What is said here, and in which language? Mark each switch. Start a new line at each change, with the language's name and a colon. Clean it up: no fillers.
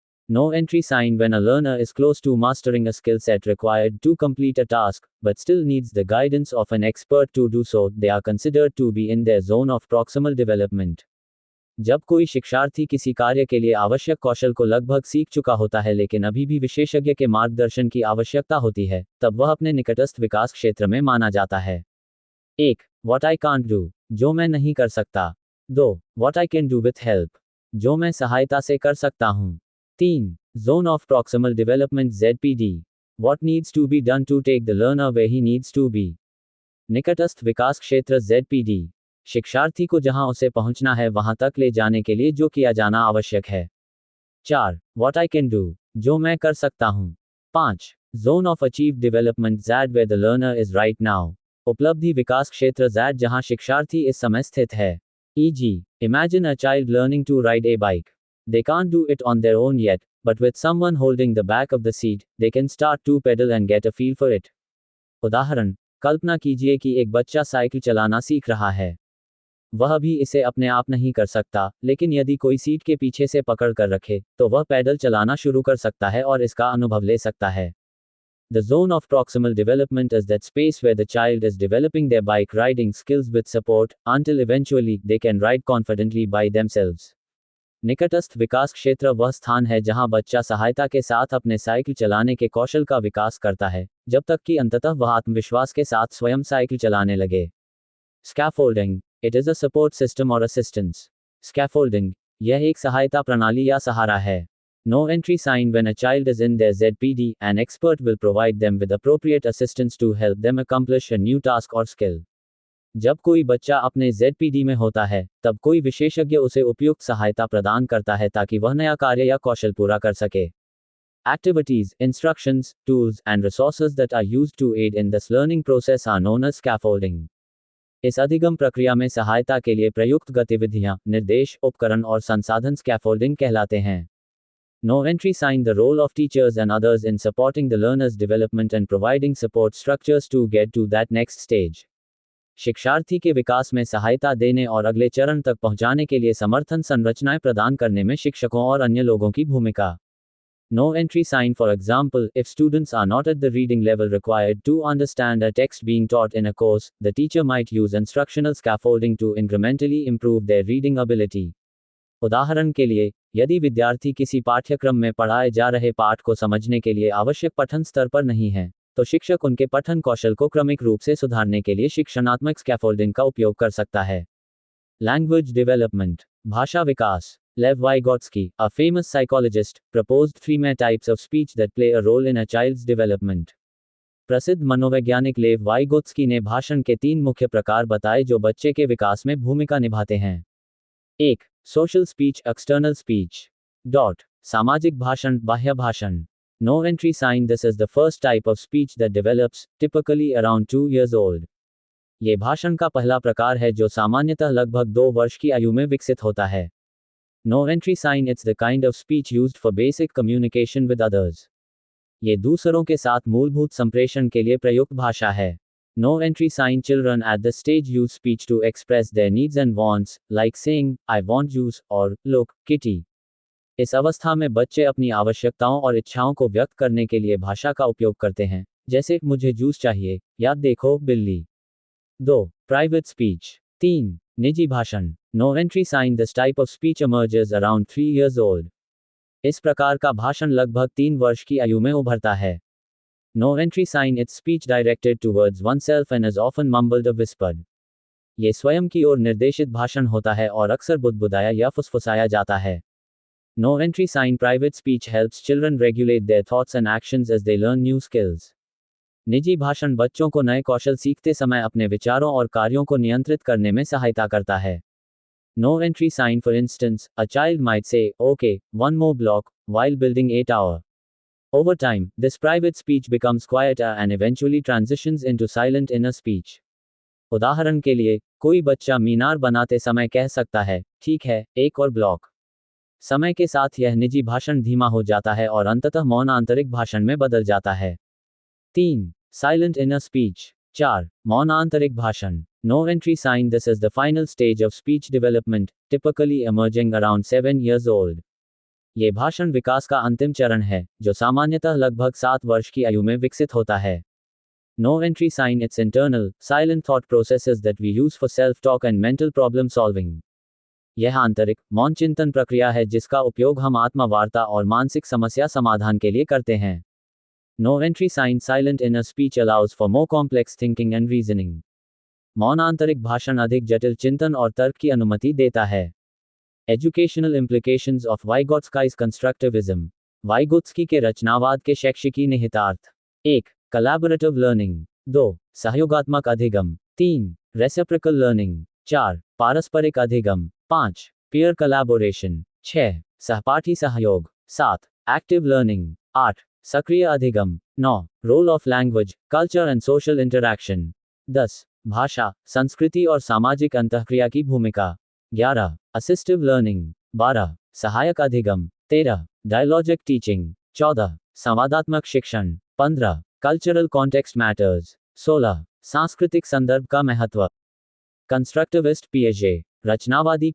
English: No entry sign. When a learner is close to mastering a skill set required to complete a task, but still needs the guidance of an expert to do so, they are considered to be in their zone of proximal development.
Hindi: जब कोई शिक्षार्थी किसी कार्य के लिए आवश्यक कौशल को लगभग सीख चुका होता है लेकिन अभी भी विशेषज्ञ के मार्गदर्शन की आवश्यकता होती है, तब वह अपने निकटस्थ विकास क्षेत्र में माना जाता है. 1.
English: What I can't do.
Hindi: जो मैं नहीं कर सकता. 2.
English: What I can do with help.
Hindi: जो मैं सहायता से कर सकता हूँ. 3.
English: Zone of proximal development ZPD. What needs to be done to take the learner where he needs to be.
Hindi: निकटस्थ विकास क्षेत्र ZPD. शिक्षार्थी को जहां उसे पहुंचना है वहां तक ले जाने के लिए जो किया जाना आवश्यक है. 4.
English: What I can do.
Hindi: जो मैं कर सकता हूं. 5.
English: Zone of achieved development Z where the learner is right now.
Hindi: उपलब्धि विकास क्षेत्र Z जहां शिक्षार्थी इस समय स्थित है.
English: E.g. Imagine a child learning to ride a bike. They can't do it on their own yet, but with someone holding the back of the seat, they can start to pedal and get a feel for it.
Hindi: उदाहरण, कल्पना कीजिए कि एक बच्चा cycle चलाना सीख रहा है. वह भी इसे अपने आप नहीं कर सकता, लेकिन यदि कोई सीट के पीछे से पकड़ कर रखे, तो वह पैडल चलाना शुरू कर सकता है और इसका अनुभव ले सकता है.
English: The zone of proximal development is that space where the child is developing their bike riding skills with support, until eventually they can ride confidently by themselves.
Hindi: निकटस्थ विकास क्षेत्र वह स्थान है जहां बच्चा सहायता के साथ अपने साइकिल चलाने के कौशल का विकास करता है, जब तक कि अंततः वह आत्मविश्वास के साथ स्वयं साइकिल चलाने लगे.
English: Scaffolding. It is a support system or assistance. Scaffolding.
Hindi: यह एक सहायता प्रणाली या सहारा है.
English: No entry sign. When a child is in their ZPD, an expert will provide them with appropriate assistance to help them accomplish a new task or skill.
Hindi: जब कोई बच्चा अपने ZPD में होता है, तब कोई विशेषज्ञ उसे उपयुक्त सहायता प्रदान करता है ताकि वह नया कार्य या कौशल पूरा कर सके.
English: Activities, instructions, tools, and resources that are used to aid in this learning process are known as scaffolding.
Hindi: इस अधिगम प्रक्रिया में सहायता के लिए प्रयुक्त गतिविधियां, निर्देश, उपकरण और संसाधन स्कैफोल्डिंग कहलाते हैं.
English: No entry sign. The role of teachers and others in supporting the learner's development and providing support structures to get to that next stage.
Hindi: शिक्षार्थी के विकास में सहायता देने और अगले चरण तक पहुंचाने के लिए समर्थन संरचनाएं प्रदान करने में शिक्षकों और अन्य लोगों की भूमिका।
English: No entry sign. For example, if students are not at the reading level required to understand a text being taught in a course, the teacher might use instructional scaffolding to incrementally improve their reading ability.
Hindi: उदाहरण के लिए, यदि विद्यार्थी किसी पाठ्यक्रम में पढ़ाए जा रहे पाठ को समझने के लिए आवश्यक पठन स्तर पर नहीं है, तो शिक्षक उनके पठन कौशल को क्रमिक रूप से सुधारने के लिए शिक्षणात्मक स्कैफोल्डिंग का उपयोग कर सकता है।
English: language development,
Hindi: भाषा विकास।
English: Lev Vygotsky, a famous psychologist, proposed three main types of speech that play a role in a child's development.
Hindi: प्रसिद्ध मनोवैज्ञानिक लेव वाइगोत्स्की ने भाषण के 3 मुख्य प्रकार बताए जो बच्चे के विकास में भूमिका निभाते हैं। 1.
English: Social speech, external speech.
Hindi: सामाजिक भाषण, बाह्य भाषण।
English: No entry sign. This is the first type of speech that develops, typically around 2 years old.
Hindi: ये भाषण का पहला प्रकार है जो सामान्यतः लगभग 2 वर्ष की आयु में विकसित होता है।
English: No entry sign. It's the kind of speech used for basic communication with others.
Hindi: ये दूसरों के साथ मूलभूत संप्रेषण के लिए प्रयुक्त भाषा है।
English: No entry sign. Children at this stage use speech to express their needs and wants, like saying, I want juice, or, look, kitty.
Hindi: इस अवस्था में बच्चे अपनी आवश्यकताओं और इच्छाओं को व्यक्त करने के लिए भाषा का उपयोग करते हैं, जैसे, मुझे जूस चाहिए, या देखो, बिल्ली।
English: 2. Private speech. 3.
Hindi: निजी भाषण।
English: No entry sign. This type of speech emerges around 3 years old.
Hindi: इस प्रकार का भाषण लगभग 3 वर्ष की आयु में उभरता है।
English: No entry sign. It's speech directed towards oneself and is often mumbled or whispered.
Hindi: ये स्वयं की ओर निर्देशित भाषण होता है और अक्सर बुदबुदाया या फुसफुसाया जाता है।
English: No entry sign. Private speech helps children regulate their thoughts and actions as they learn new skills.
Hindi: निजी भाषण बच्चों को नए कौशल सीखते समय अपने विचारों और कार्यों को नियंत्रित करने में सहायता करता है।
English: No entry sign. For instance, a child might say, okay, one more block, while building a tower. Over time, this private speech becomes quieter and eventually transitions into silent inner speech.
Hindi: उदाहरण के लिए, कोई बच्चा मीनार बनाते समय कह सकता है, ठीक है, एक और ब्लॉक। समय के साथ यह निजी भाषण धीमा हो जाता है और अंततः मौन आंतरिक भाषण में बदल जाता है।
English: 3. Silent inner speech. 4.
Hindi: मौन आंतरिक भाषण।
English: No entry sign. This is the final stage of speech development, typically emerging around 7 years old.
Hindi: ये भाषण विकास का अंतिम चरण है, जो सामान्यतः लगभग 7 वर्ष की आयु में विकसित होता है।
English: No entry sign. It's internal, silent thought processes that we use for self-talk and mental problem solving.
Hindi: यह आंतरिक, मौन चिंतन प्रक्रिया है जिसका उपयोग हम आत्मवार्ता और मानसिक समस्या समाधान के लिए करते हैं।
English: No entry sign. Silent inner speech allows for more complex thinking and reasoning.
Hindi: मौन आंतरिक भाषण अधिक जटिल चिंतन और तर्क की अनुमति देता है।
English: Educational implications of Vygotsky's constructivism.
Hindi: Vygotsky के रचनावाद के शैक्षिकी निहितार्थ। 1.
English: Collaborative learning.
Hindi: 2. सहयोगात्मक अधिगम। 3.
English: Reciprocal learning.
Hindi: 4. पारस्परिक अधिगम। 5.
English: Peer collaboration.
Hindi: 6. सहपाठी सहयोग। 7.
English: Active learning.
Hindi: 8. सक्रिय अधिगम। 9.
English: Role of language, culture and social interaction. 10.
Hindi: भाषा, संस्कृति और सामाजिक अंतःक्रिया की भूमिका। 11.
English: Assistive learning.
Hindi: 12. सहायक अधिगम। 13.
English: Dialogic teaching.
Hindi: 14. संवादात्मक शिक्षण। 15.
English: Cultural context matters. 16.
Hindi: सांस्कृतिक संदर्भ का महत्व। कंस्ट्रक्टिविस्ट पिएजे, रचनावादी